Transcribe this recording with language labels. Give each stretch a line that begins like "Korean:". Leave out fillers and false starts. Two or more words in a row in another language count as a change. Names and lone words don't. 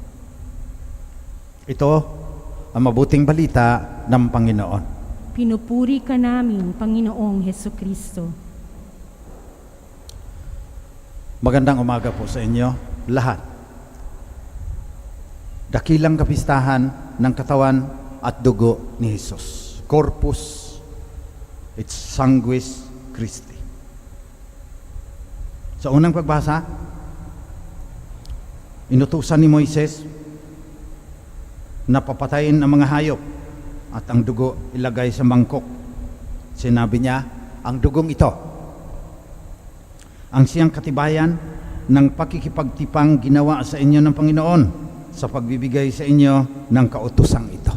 Filipino: Ito ang mabuting balita ng Panginoon. Pinupuri ka namin, Panginoong Hesukristo. Magandang umaga po sa inyo lahat. Dakilang kapistahan ng katawan at dugo ni Jesus.
Latin: Corpus et sanguis Christi.
Filipino: Sa unang pagbasa, inutusan ni Moises na papatayin ang mga hayop at ang dugo ilagay sa mangkok. Sinabi niya, ang dugong ito ang siyang katibayan ng pakikipagtipang ginawa sa inyo ng Panginoon sa pagbibigay sa inyo ng kautosang ito.